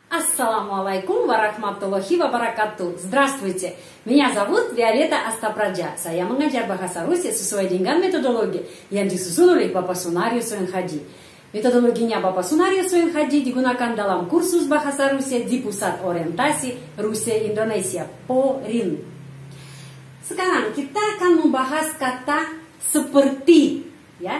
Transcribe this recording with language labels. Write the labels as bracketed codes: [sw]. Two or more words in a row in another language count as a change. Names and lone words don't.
[ar] السلام عليكم ورحمة الله وبركاته. [ru] Здравствуйте, меня зовут Виолетта Астапраджа. [id] Saya mengajar bahasa Rusia sesuai dengan metodologi yang disusun oleh Bapak Sunaryo Soenhadi. Metodologinya Bapak Sunaryo Soenhadi digunakan dalam kursus bahasa Rusia di Pusat Orientasi Rusia Indonesia, PORIN. Sekarang kita akan membahas kata seperti, ya.